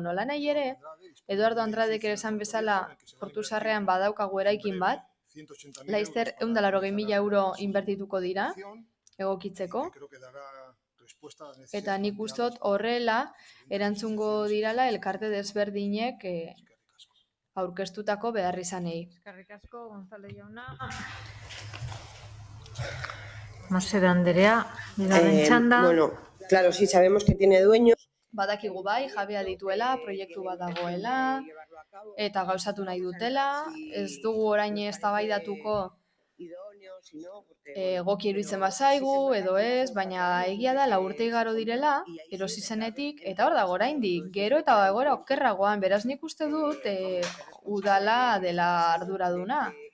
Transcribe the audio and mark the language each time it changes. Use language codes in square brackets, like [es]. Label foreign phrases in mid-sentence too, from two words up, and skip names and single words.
[eu] Nola nahi ere, Eduardo Andradek ere esan bezala Portu Zaharrean badaukagu eraikin bat, laizter 180.000 euro inbertituko dira, egokitzeko, eta nik ustot horrela erantzungo dirala elkarte desberdinek aurkeztutako beharrizanei. Eskerrik asko, Gonzalo jauna. Masede Andrea, bigarren txanda. [es] Bueno, claro, sí, sabemos que tiene dueños. [eu] Badakigu bai, jabea dituela, proiektu bat dagoela, eta gauzatu nahi dutela. Ez dugu orain eztabaidatuko egoki iruditzen bazaigu edo ez, baina egia da 4 urte igaro direla, erosi zenetik, eta hor dago oraindik, gero eta egoera okerragoan, beraz nik uste dut udala dela arduraduna.